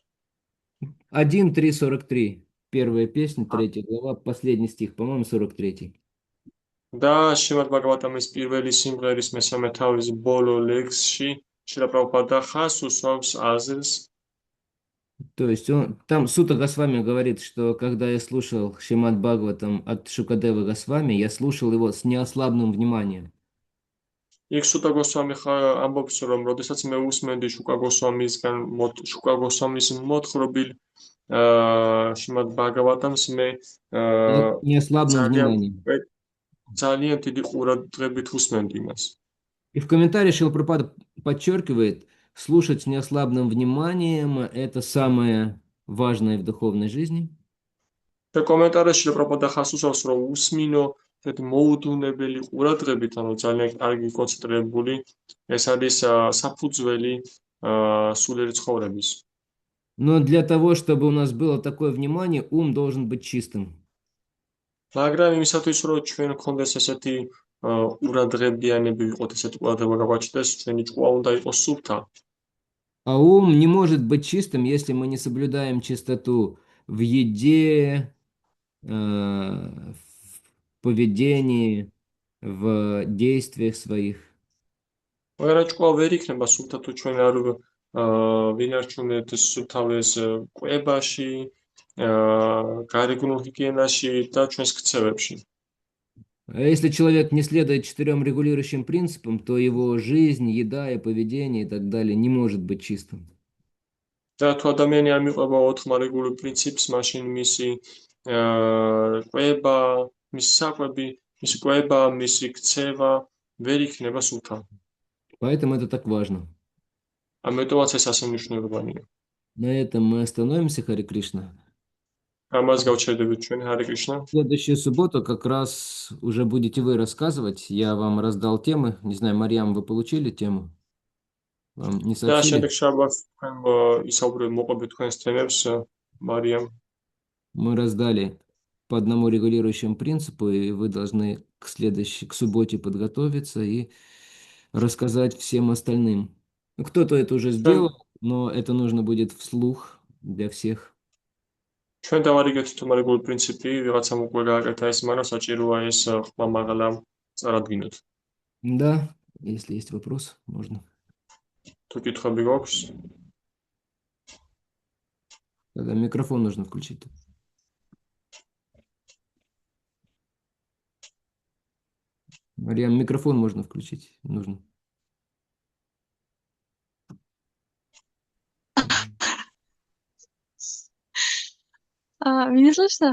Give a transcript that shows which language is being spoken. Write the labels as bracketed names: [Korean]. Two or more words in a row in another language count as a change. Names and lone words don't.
[Russian] 1.3.43. Первая песня, 3 глава, последний стих, по-моему, 43. [Georgian] და შრიმად ბაგავატამის პირველი სიმღერის მესამე თავის ბოლო ლექსში Шрила Прабхупада ხაზს უსვამს აზრს. [Russian] То есть там Сута Госвами говорит, что когда я слушал Шримад Бхагаватам от Шукадевы Госвами, я слушал его с неослабным вниманием. [Georgian] იქ სუტა გოსვამი ამბობს, რომ როდესაც მე უსმენდი შუკა გოსვამის მოთხრობილ შრიმად ბჰაგავატამს მე [Russian] Неослабным [Georgian] ძალიან [Russian] вниманием. [Georgian] ძალიან დიდი ყურადღებით უსმენდი მას. [Russian] И в комментарии Шрила Прабхупада подчеркивает, слушать с неослабным вниманием – это самое важное в духовной жизни. [Georgian] და კომენტარებში პრაბჰუპადა ხას უსვამს, რომ უსმინო ესეთი მოუდუნებელი ყურადღებით, ანუ ძალიან კარგი კონცენტრირებული, ეს არის საფუძველი სულიერი ცხოვრების. [Russian] Но для того, чтобы у нас было такое внимание, ум должен быть чистым. [Georgian] მაგრამ იმისათვის, რომ ჩვენ გქონდეს ესეთი ყურადღებიანები ვიყოთ, ესეთი ყურადღება გაგვაჩნდეს, ჩვენი ჭკუა უნდა იყოს სუფთა. [Russian] А ум не может быть чистым, если мы не соблюдаем чистоту в еде, в поведении, в действиях своих. [Georgian] მაგრამ ჭკუა ვერ იქნება სუფთა თუ ჩვენ არ ვინარჩუნებთ თავის კვებაში, გარეგნულ ჰიგიენაში და ჩვენს ქცევებში. [Russian] А если человек не следует 4 регулирующим принципам, то его жизнь, еда и поведение и так далее не может быть чистым. [Georgian] და თუ ადამიანი არ მიყვება 4 მარეგულირ პრინციპს, მაშინ მისი კვება, მისი საკვები, მისი კვება, მისი ქცევა ვერ იქნება სუფთა. [Russian] Поэтому это так важно. [Georgian] ამიტომაც ეს ასე მნიშვნელოვანია. [Russian] На этом мы остановимся, Харе Кришна. [Georgian] ამას გავჩერდებით ჩვენ, ჰარე კრიშნა. [Russian] В следующую субботу как раз уже будете вы рассказывать. Я вам раздал темы. Не знаю, Марьям, вы получили тему? Вам не [Georgian] და [Russian] сообщили? [Georgian] შემდეგ შაბათს თქვენ ისაუბრებთ მოყვებით თქვენს თემებს, მარიამ. [Russian] Мы раздали по одному регулирующему принципу, и вы должны к субботе подготовиться и рассказать всем остальным. Ну, кто-то это уже сделал, но это нужно будет вслух для всех. [Georgian] ჩვენ დავარიგეთ თუმარეგული პრინციპი, ვიღაცამ უკვე გააკეთა ეს, მაგრამ საჭიროა ეს ხმა მაღლა წარადგინოთ. [Russian] Да, если есть вопрос, можно. [Georgian] თუ კითხვები გვაქვს, [Russian] Тогда микрофон нужно включить. Марьям, микрофон можно включить. Нужно. Меня слышно?